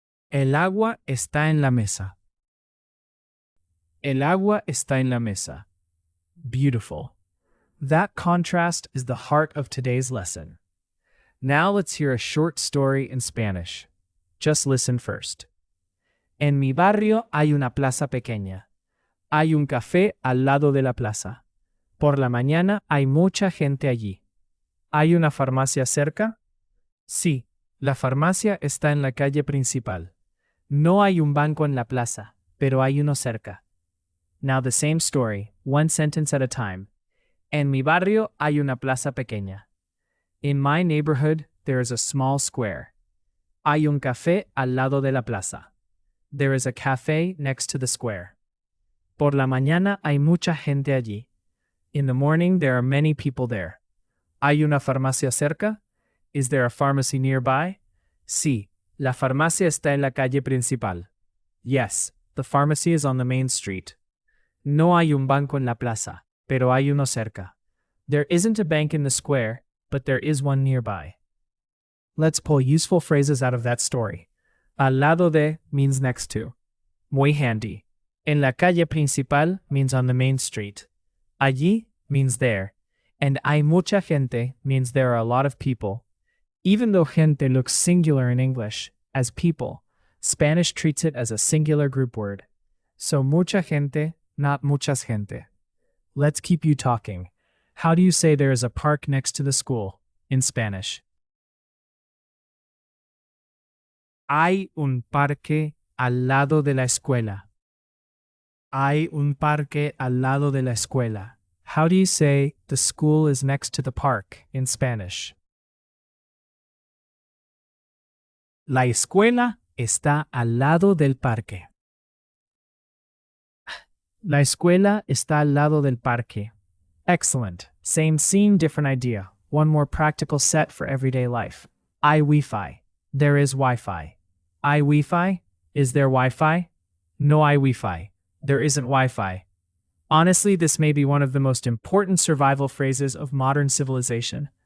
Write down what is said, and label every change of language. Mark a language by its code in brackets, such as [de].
[es] El agua está en la mesa. El agua está en la mesa. [en] Beautiful. That contrast is the heart of today's lesson. Now let's hear a short story in Spanish. Just listen first. [es] En mi barrio hay una plaza pequeña. Hay un café al lado de la plaza. Por la mañana hay mucha gente allí. ¿Hay una farmacia cerca? Sí, la farmacia está en la calle principal. No hay un banco en la plaza, pero hay uno cerca. [en] Now the same story, one sentence at a time. [es] En mi barrio hay una plaza pequeña. [en] In my neighborhood, there is a small square. [es] Hay un café al lado de la plaza. [en] There is a cafe next to the square. [es] Por la mañana hay mucha gente allí. [en] In the morning, there are many people there. [es] ¿Hay una farmacia cerca? [en] Is there a pharmacy nearby? [es] Sí, la farmacia está en la calle principal. [en] Yes, the pharmacy is on the main street. [es] No hay un banco en la plaza, pero hay uno cerca. [en] There isn't a bank in the square, but there is one nearby. Let's pull useful phrases out of that story. Al lado de means next to. Muy handy. En la calle principal means on the main street. Allí means there. And hay mucha gente means there are a lot of people. Even though gente looks singular in English, as people, Spanish treats it as a singular group word. So [es] mucha gente, not muchas gente. [en] Let's keep you talking. How do you say there is a park next to the school in Spanish? [es] Hay un parque al lado de la escuela. Hay un parque al lado de la escuela. [en] How do you say the school is next to the park in Spanish? [es] La escuela está al lado del parque. La escuela está al lado del parque. [en] Excellent. Same scene, different idea. One more practical set for everyday life. [es] Hay Wi-Fi. [en] There is Wi-Fi. [es] Hay Wi-Fi? [en] Is there Wi-Fi? [es] No hay Wi-Fi. [en] There isn't Wi-Fi. Honestly, this may be one of the most important survival phrases of modern civilization.